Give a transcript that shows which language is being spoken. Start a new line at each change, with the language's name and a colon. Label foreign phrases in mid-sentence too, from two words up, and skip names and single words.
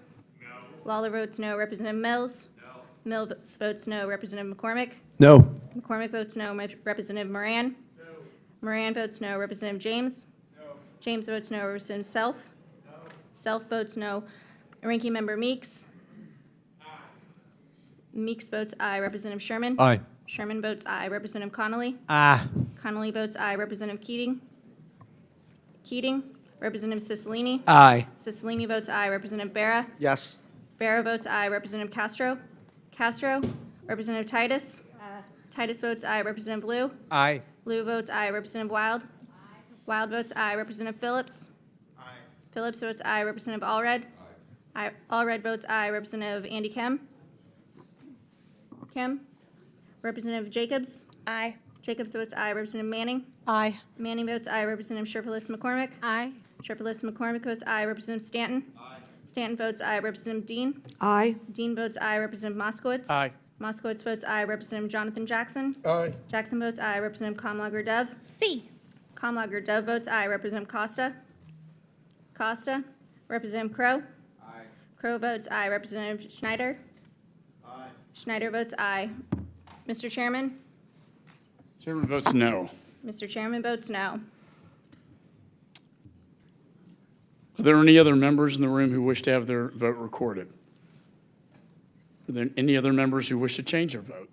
English: No. Lawler votes no. Representative Mills? No. Mills votes no. Representative McCormick? No. McCormick votes no. Representative Moran? No. Moran votes no. Representative James? No. James votes no. Representative Self? No. Self votes no. Ranking Member Meeks? Aye. Meeks votes aye. Representative Sherman? Aye. Sherman votes aye. Representative Connolly? Ah. Connolly votes aye. Representative Keating? Keating? Representative Cicilline? Aye. Cicilline votes aye. Representative Barra? Yes. Barra votes aye. Representative Castro? Castro? Representative Titus? Titus votes aye. Representative Liu? Aye. Liu votes aye. Representative Wild? Wild votes aye. Representative Phillips? Phillips votes aye. Representative Allred? Allred votes aye. Representative Andy Kim? Kim? Representative Jacobs? Aye. Jacobs votes aye. Representative Manning? Aye. Manning votes aye. Representative Sherfurless McCormick? Aye. Sherfurless McCormick votes aye. Representative Stanton? Stanton votes aye. Representative Dean? Aye. Dean votes aye. Representative Moskowitz? Aye. Moskowitz votes aye. Representative Jonathan Jackson? Aye. Jackson votes aye. Representative Comlager Dove? C. Comlager Dove votes aye. Representative Costa? Costa? Representative Crow? Aye. Crow votes aye. Representative Schneider? Aye. Schneider votes aye. Mr. Chairman? Chairman votes no. Mr. Chairman votes no. Are there any other members in the room who wish to have their vote recorded? Are there any other members who wish to change their vote?